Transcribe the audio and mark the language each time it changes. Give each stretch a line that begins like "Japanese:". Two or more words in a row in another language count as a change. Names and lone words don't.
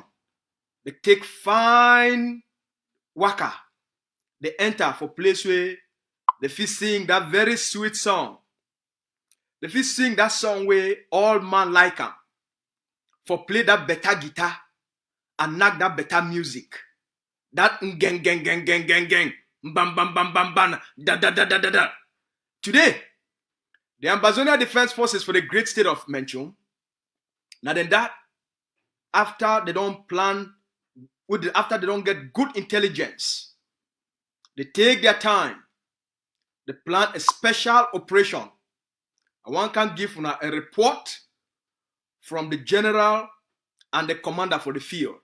Cameroon Pidgin: They take fine waka. They enter for place where they fit sing that very sweet song. They fit sing that song where all man like them. For play that better guitar and knock that better music. That gang gang gang gang gang gang. Bam bam bam bam bam. Da da da da da da. Today, the Ambazonia Defense Forces for the great state of Menchum. Now then that, after they don't get good intelligence, they take their time. They plan a special operation. And one can give a report from the general and the commander for the field.